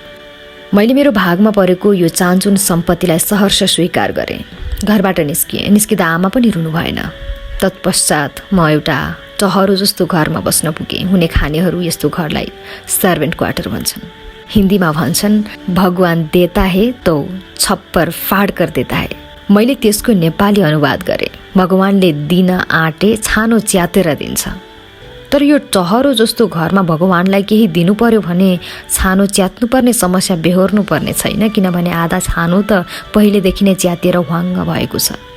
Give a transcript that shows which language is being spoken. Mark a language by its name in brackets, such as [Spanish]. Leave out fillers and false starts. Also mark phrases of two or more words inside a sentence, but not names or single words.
[Nepali] मैले मेरो भागमा परेको यो चान्चुन सम्पत्तिलाई सहर्ष स्वीकार गरेँ। घरबाट निस्किएँ। निस्किँदा आमा पनि रुनु भएन। तत्पश्चात म एउटा टहरो जस्तो घरमा बस्न पुगेँ। हुने खानेहरू यस्तो घरलाई [English] servant quarter [Nepali] भन्छन्। हिन्दीमा भन्छन् [Hindi] भगवान देता है तो छप्पर फाड कर देता है। [Nepali] मैले त्यसको नेपाली अनुवाद गरेँ। भगवानले दिन आँटे छानो च्यातेर दिन्छ। तर यो टहरो जस्तो घरमा भगवानलाई केही दिनु पर्यो भने छानो च्यात्नुपर्ने समस्या बेहोर्नु पर्ने छैन, किनभने आधा छानो त पहिलेदेखि नै च्यातिएर ह्वाङ्ग भएको छ।